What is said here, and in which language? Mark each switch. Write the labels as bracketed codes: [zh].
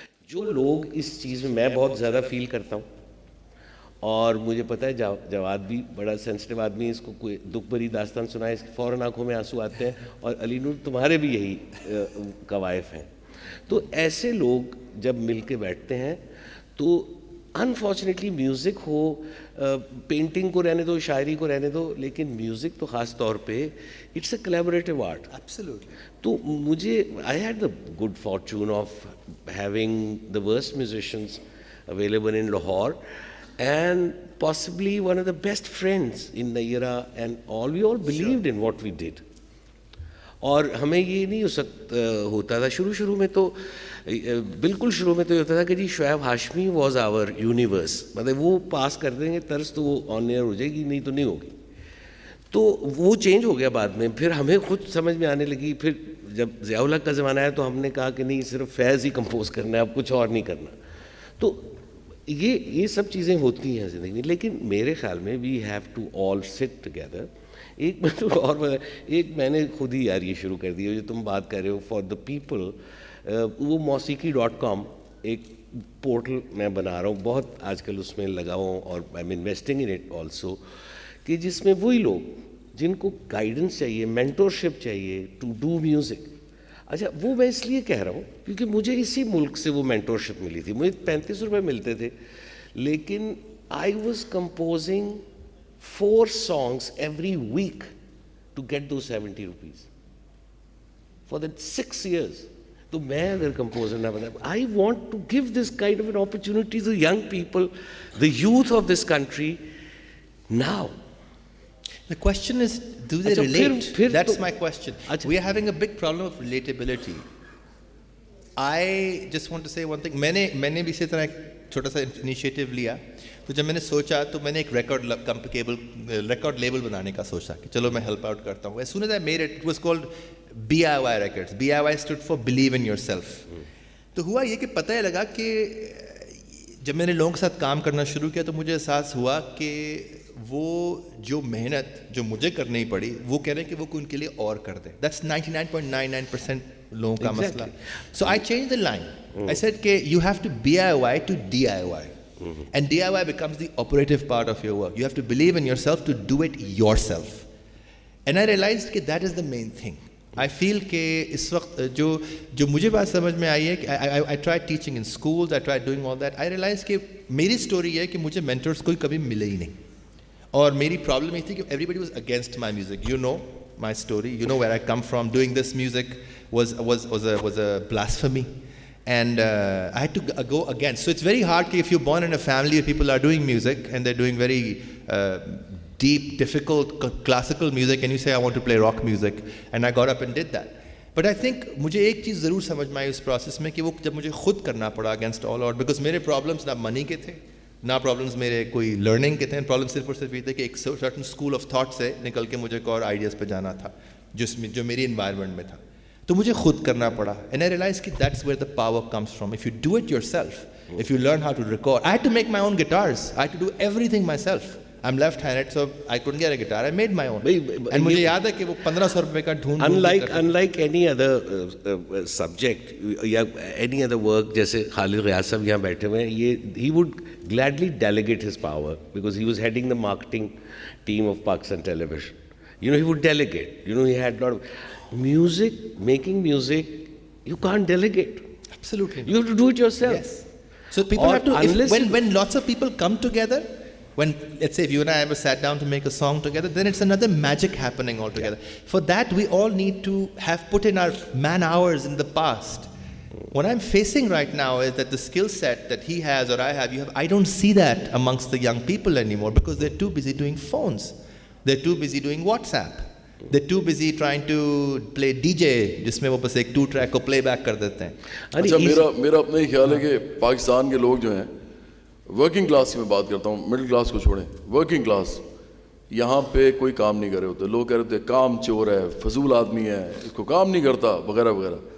[ur] جو لوگ اس چیز میں بہت زیادہ فیل کرتا ہوں, اور مجھے پتہ ہے جواد بھی بڑا سینسٹیو آدمی ہے, اس کو کوئی دکھ بھری داستان سنائے اس کی فوراً آنکھوں میں آنسو آتے ہیں, اور علی نور تمہارے بھی یہی قوائف ہیں. تو ایسے لوگ جب مل کے بیٹھتے ہیں تو انفارچونیٹلی میوزک ہو, پینٹنگ کو رہنے دو, شاعری کو رہنے دو, لیکن میوزک تو خاص طور پہ [en] it's a collaborative [ur] آرٹ. تو مجھے [en] I had the good fortune of having the worst musicians available in Lahore, and possibly one of the best friends in the era, and we all believed in what we did. [ur] اور ہمیں یہ نہیں ہوتا تھا شروع میں تو, بالکل شروع میں تو یہ ہوتا تھا کہ جی Shoaib Hashmi [en] was our universe, [ur] مطلب وہ پاس کر دیں گے طرز تو وہ آن ایئر ہو جائے گی, نہیں تو نہیں ہوگی. تو وہ چینج ہو گیا بعد میں, پھر ہمیں خود سمجھ میں آنے لگی. پھر جب ضیاء الحق کا زمانہ آیا تو ہم نے کہا کہ نہیں صرف فیض ہی کمپوز کرنا ہے, اب کچھ اور نہیں کرنا. تو یہ سب چیزیں ہوتی ہیں زندگی میں, لیکن میرے خیال میں [en] We have to all sit together. [ur] ایک میں نے خود ہی یار یہ شروع کر دیا جو تم بات کر رہے ہو [en] for the people, [ur] وہ موسیقی.com ایک پورٹل میں بنا رہا ہوں, بہت آج کل اس میں لگا ہوں, اور [en] I am investing in it also, [ur] کہ جس میں وہی لوگ جن کو گائیڈنس چاہیے, مینٹورشپ چاہیے [en] To do music. [ur] اچھا وہ میں اس لیے کہہ رہا ہوں کیونکہ مجھے اسی ملک سے وہ مینٹورشپ ملی تھی. مجھے 35 روپے ملتے تھے, لیکن [en] I was composing 4 songs every week to get those 70 rupees for the 6 years. [ur] تو میں اگر کمپوزر نہ بنا, [en] I want to give this kind of an opportunity to young people, the youth of this country now. The question is, do they relate? That's my question. We are having a big problem of relatability. I just want to say one thing. [ur] میں نے بھی اسی طرح ایک چھوٹا سا initiative لیا. تو جب میں نے سوچا تو میں نے ایک ریکارڈ لیبل بنانے کا سوچا کہ چلو میں ہیلپ آؤٹ کرتا ہوں. [en] As soon as I made it, it was called BIY Records. BIY stood for Believe in Yourself. [ur] تو ہوا یہ کہ پتہ ہی لگا کہ جب میں نے لوگوں کے ساتھ کام کرنا شروع کیا تو مجھے احساس ہوا کہ وہ جو محنت جو مجھے کرنی پڑی وہ کہہ رہے ہیں کہ وہ ان کے لیے اور کر دیں. [en] That's 99.99% [ur] لوگوں کا مسئلہ. [en] So I changed the line. I said کہ you have to BIY to DIY. And DIY becomes the operative part of your work. You have to believe in yourself to do it yourself. And I realized کہ that is the main thing. I feel [ur] کہ اس وقت جو مجھے بات سمجھ میں آئی ہے کہ [en] I tried teaching in schools, I tried doing all that. I realized [ur] کہ میری سٹوری یہ ہے کہ مجھے مینٹورس کوئی کبھی ملے ہی نہیں, اور میری پرابلم یہ تھی کہ [en] everybody was against my music. You know my story, you know where I come from. Doing this music was a blasphemy. And I had to go against. So it's very hard if you're born in a family where people are doing music and they're doing very deep, difficult classical music, and you say I want to play rock music, and I got up and did that. But I think [ur] مجھے ایک چیز ضرور سمجھ میں آئی اس process میں کہ وہ جب مجھے خود کرنا پڑا [en] against all out, [ur] بیکاز میرے پرابلمس نہ منی کے تھے, نہ پرابلمس میرے کوئی لرننگ کے تھے. پرابلم صرف اور صرف یہ تھے کہ ایک سرٹن اسکول آف تھاٹ سے نکل کے مجھے اور آئیڈیاز پہ جانا تھا جو میری انوائرمنٹ میں تھا. تو مجھے خود کرنا پڑا. [en] And I realize کہ that's where the power comes from. If you do it yourself, if you learn how to record. I had to make my own guitars, I had to do everything myself. I am left handed, so I couldn't get a guitar, I made my own. And [ur] مجھے یاد ہے کہ وہ 1500 روپے کا ڈھونڈ. [en] unlike any other subject یا any other work, [ur] جیسے خالد ریاض صاحب یہاں بیٹھے ہوئے ہیں, یہ [en] he would gladly delegate his power because he was heading the marketing team of Pakistan Television. You know, he would delegate. You know, he had a lot of music, making music, you can't delegate. Absolutely. You have to do it yourself. Yes. So people have to, when lots of people come together, when let's say if you and I ever sat down to make a song together, then it's another magic happening altogether. Yeah. For that we all need to have put in our man hours in the past. What I'm facing right now is that the skill set that he has or I have, I don't see that amongst the young people anymore because they're too busy doing phones. They're too busy doing WhatsApp. They're too busy trying to play DJ, [ur] جس میں وہ بس ایک 2 track کو پلے back کر دیتے ہیں. اچھا میرا اپنا ہی خیال ہے کہ پاکستان کے لوگ جو ہیں ورکنگ کلاس کی میں بات کرتا ہوں, مڈل کلاس کو چھوڑیں, ورکنگ کلاس یہاں پہ کوئی کام نہیں کر رہے ہوتے. لوگ کہہ رہے ہوتے کام چور ہے, فضول آدمی ہے, اس کو کام نہیں کرتا وغیرہ وغیرہ.